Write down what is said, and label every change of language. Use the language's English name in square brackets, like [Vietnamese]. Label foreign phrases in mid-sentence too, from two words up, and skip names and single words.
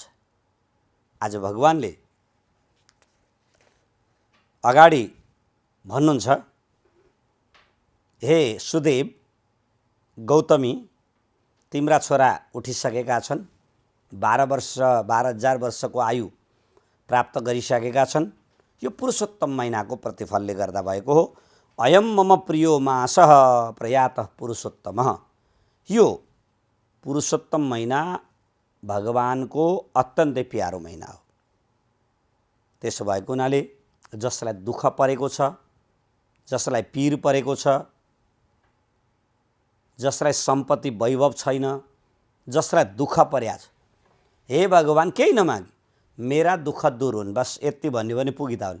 [Nepali] आज भगवानले अगाडि भन्नुहुन्छ, हे सुदेव, गौतमी तिम्रा छोरा उठिसकेका छन्, 12,000 वर्षको आयु प्राप्त गरिसकेका छन्। यो पुरुषोत्तम महिनाको प्रतिफलले गर्दा भएको हो। [Sanskrit] अयम मम प्रियो मासः प्रयातः पुरुषोत्तमः। [Nepali] यो पुरुषोत्तम महिना भगवानको अत्यन्तै प्यारो महिना हो। त्यसो भएको हुनाले जसलाई दुःख परेको छ, जसलाई पीर परेको छ, जसलाई सम्पत्ति वैभव छैन, जसलाई दुःख पर्या छ, हे भगवान केही नमागी मेरा दुःख दूर हुन्, बस यति भन्यो भने पुगिता हुन्।